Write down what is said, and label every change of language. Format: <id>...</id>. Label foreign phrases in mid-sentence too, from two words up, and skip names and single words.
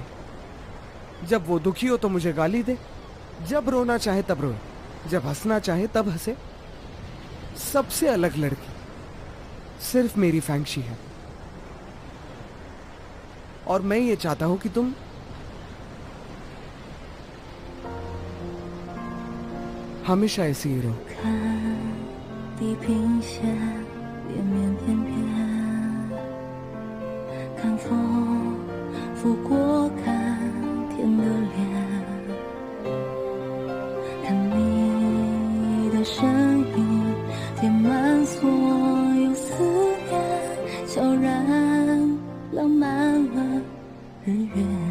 <hi>जब वो दुखी हो तो मुझे गाली दे, जब रोना चाहे तब रोए, जब हंसना चाहे तब हंसे। सबसे अलग लड़की सिर्फ मेरी फैंगशी है, और मैं ये चाहता हूं कि तुम हमेशा ऐसी ही रहो।</hi> <zh>地平线连绵翩翩，看风拂过，看天的脸，看你的身影填满所有思念，悄然浪漫了日月。</zh>